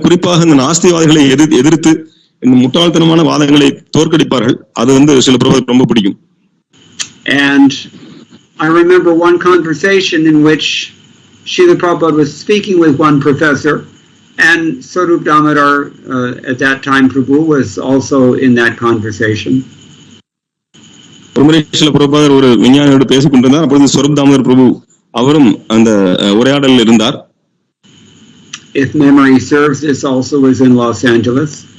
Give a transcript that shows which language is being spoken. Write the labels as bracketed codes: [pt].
[ta] குறிப்பாக இந்த நாஸ்திவாதிகளை எதிர்த்து இந்த முட்டாள்தனமான வாதங்களை தோற்கடிப்பார்கள். அது சில பிரபுபாதருக்கு ரொம்ப பிடிக்கும். [en] And I remember one conversation in which Srila Prabhupada was speaking with one professor, and Swarup Damodar, at that time Prabhu, was also in that conversation. [ta] Srila Prabhupada ஒரு விஞ்ஞானியோடு பேசிக் கொண்டிருந்தார். அப்பொழுது ஸ்வரூப் தாமோதர் பிரபு அவரும் அந்த உரையாடலில் இருந்தார். [en] If memory serves, this also was in Los Angeles.